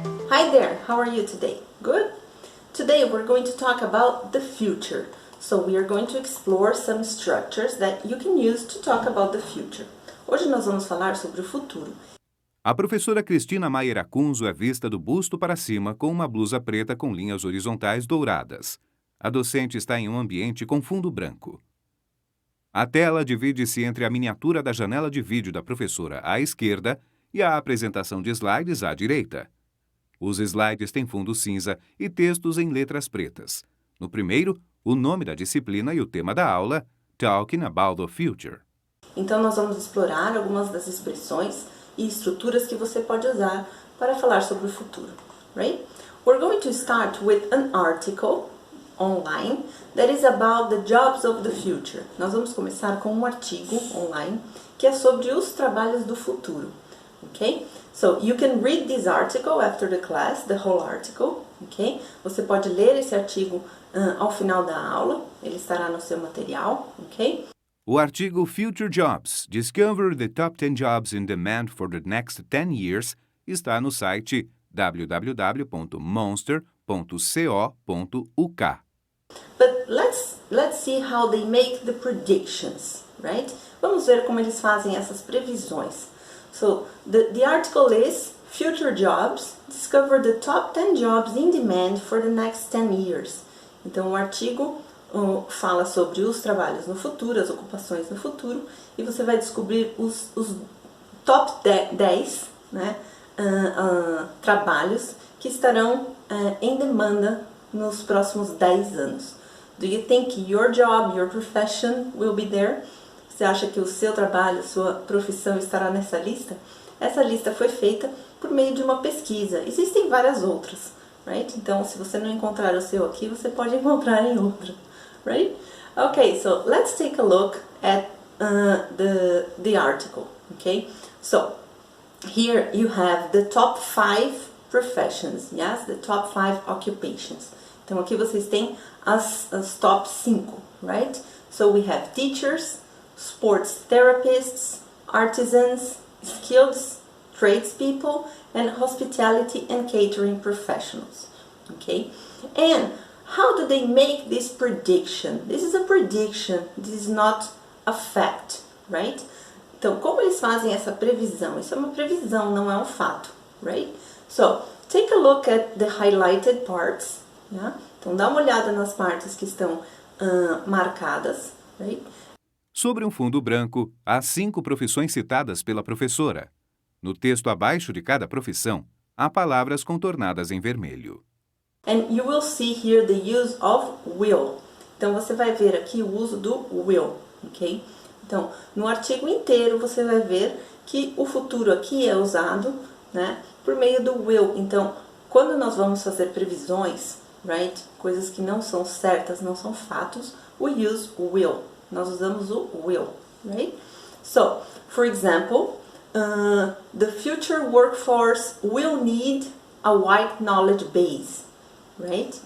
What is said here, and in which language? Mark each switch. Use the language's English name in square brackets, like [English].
[English] Hi there, how are you today? Good? Today we're going to talk about the future. So we are going to explore some structures that you can use to talk about the future. [Portuguese] Hoje nós vamos falar sobre o futuro. A professora Cristina Maier Acunzo é vista do busto para cima com uma blusa preta com linhas horizontais douradas. A docente está em um ambiente com fundo branco. A tela divide-se entre a miniatura da janela de vídeo da professora à esquerda e a apresentação de slides à direita. Os slides têm fundo cinza e textos em letras pretas. No primeiro, o nome da disciplina e o tema da aula, Talking About the Future. Então nós vamos explorar algumas das expressões e estruturas que você pode usar para falar sobre o futuro, right? [English] We're going to start with an article online that is about the jobs of the future. [Portuguese] Nós vamos começar com um artigo online que é sobre os trabalhos do futuro, ok? [English] So you can read this article after the class, the whole article, ok? [Portuguese] Você pode ler esse artigo ao final da aula, ele estará no seu material, ok? O artigo Future Jobs, Discover the Top 10 Jobs in Demand for the Next 10 Years está no site www.monster.co.uk. [English] But let's see how they make the predictions, right? [Portuguese] Vamos ver como eles fazem essas previsões. [English] So the article is Future Jobs, Discover the Top 10 Jobs in Demand for the Next 10 Years. [Portuguese] Então o artigo fala sobre os trabalhos no futuro, as ocupações no futuro, e você vai descobrir os top 10 né, trabalhos que estarão em demanda nos próximos 10 anos. [English] Do you think your job, your profession will be there? [Portuguese] Você acha que o seu trabalho, sua profissão estará nessa lista? Essa lista foi feita por meio de uma pesquisa. Existem várias outras, right? Então, se você não encontrar o seu aqui, você pode encontrar em outra, right? [English] Okay, so let's take a look at the article, okay? So, here you have the top 5 professions, yes? The top 5 occupations. [Portuguese] Então, aqui vocês têm as top 5, right? [English] So, we have teachers, sports therapists, artisans, skilled tradespeople, and hospitality and catering professionals, okay? And how do they make this prediction? This is a prediction, this is not a fact, right? [Portuguese] Então, como eles fazem essa previsão? Isso é uma previsão, não é um fato, right? [English] So, take a look at the highlighted parts, yeah? [Portuguese] Então, dá uma olhada nas partes que estão marcadas, right? Sobre um fundo branco, há 5 profissões citadas pela professora. No texto abaixo de cada profissão, há palavras contornadas em vermelho. [English] And you will see here the use of will. [Portuguese] Então, você vai ver aqui o uso do will, ok? Então, no artigo inteiro você vai ver que o futuro aqui é usado, né, por meio do will. Então, quando nós vamos fazer previsões, right, coisas que não são certas, não são fatos, [English] we use will. [Portuguese] Nós usamos o will, right? [English] So, for example, the future workforce will need a wide knowledge base, right?